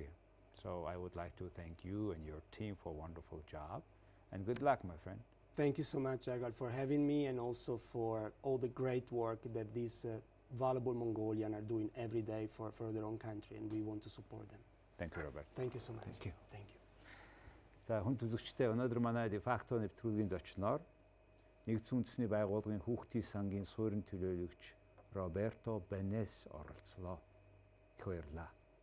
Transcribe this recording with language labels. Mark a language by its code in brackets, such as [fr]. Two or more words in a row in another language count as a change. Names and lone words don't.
[en] So I would like to thank you and your team for a wonderful job, and good luck, my friend. Thank you so much, Agal, for having me, and also for all the great work that these valuable Mongolians are doing every day for their own country, and we want to support them. Thank you, Robert. Thank you so much. Thank you. Thank you. [mn] За хүн төлөөлөгчтэй өнөөдөр манай дефакто нэвтрүүлгийн зочноор Нэгдсэн үндэсний байгууллагын хүүхдийн сангийн суурин төлөөлөгч Роберто Бэнес оролцлоо. Их баярлалаа.